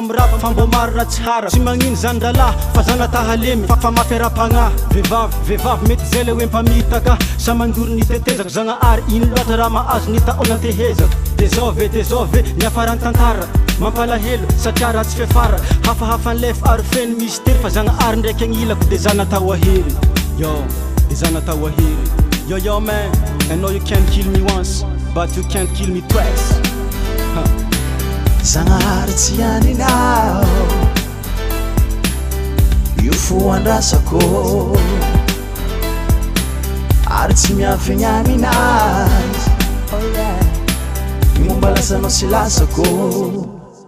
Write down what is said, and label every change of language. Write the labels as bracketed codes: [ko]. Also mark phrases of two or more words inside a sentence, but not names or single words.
[mg] mirapa fa mbo maro raha tsy hara tsy magnino zany ralahy fa zanatahalemy fa mafyarapagnahy vehivavy mety zay le hoe mpamitaka sa mandory nitetezako zagnahary ino loatra raha mahazo nitaonantehezako de zao ve niafarany tantara mampalahelo satria raha tsy fefara hafahafanlefa ary feno mystera fa zagnahary ndraiky agnilako de za natao ahery yo de za natao ahery yo [en] man I know you can't kill me once but you can't kill me twice [mg] Zagnahary tsy ianinao io fo andrasako ary tsy miafigny aminazy momba lasanao sy lasako